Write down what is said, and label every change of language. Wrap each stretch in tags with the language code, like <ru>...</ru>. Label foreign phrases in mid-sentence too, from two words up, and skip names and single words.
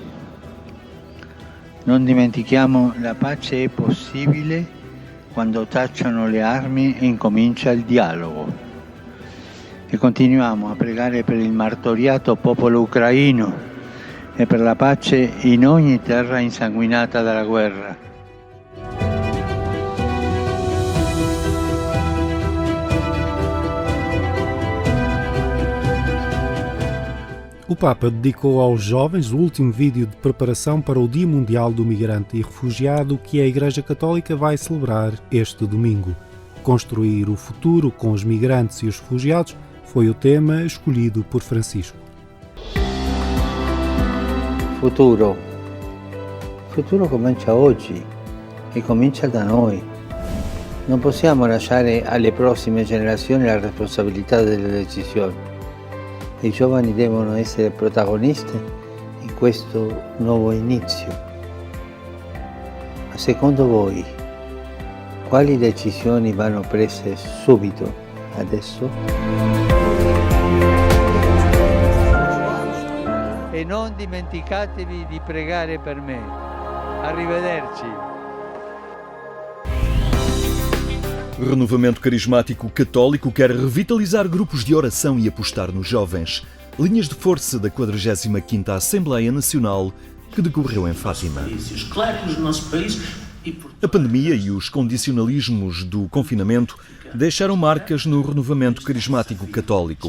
<it>Non dimentichiamo, la pace è possibile quando tacciano le armi e incomincia il dialogo. E continuiamo a pregare per il martoriato popolo ucraino e per la pace in ogni terra insanguinata dalla guerra.</it> <pt>O Papa dedicou aos jovens o último vídeo de preparação para o Dia Mundial do Migrante e Refugiado que a Igreja Católica vai celebrar este domingo. Construir o futuro com os migrantes e os refugiados foi o tema escolhido por Francisco. Futuro.</pt> <it>Il futuro comincia oggi e comincia da noi. Non possiamo lasciare alle prossime generazioni la responsabilità delle decisioni. I giovani devono essere protagonisti in questo nuovo inizio. Ma secondo voi, quali decisioni vanno prese subito, adesso? E non dimenticatevi di pregare per me. Arrivederci.</it> <pt>Renovamento Carismático Católico quer revitalizar grupos de oração e apostar nos jovens. Linhas de força da 45ª Assembleia Nacional que decorreu em Fátima. A pandemia e os condicionalismos do confinamento deixaram marcas no renovamento carismático católico.</pt>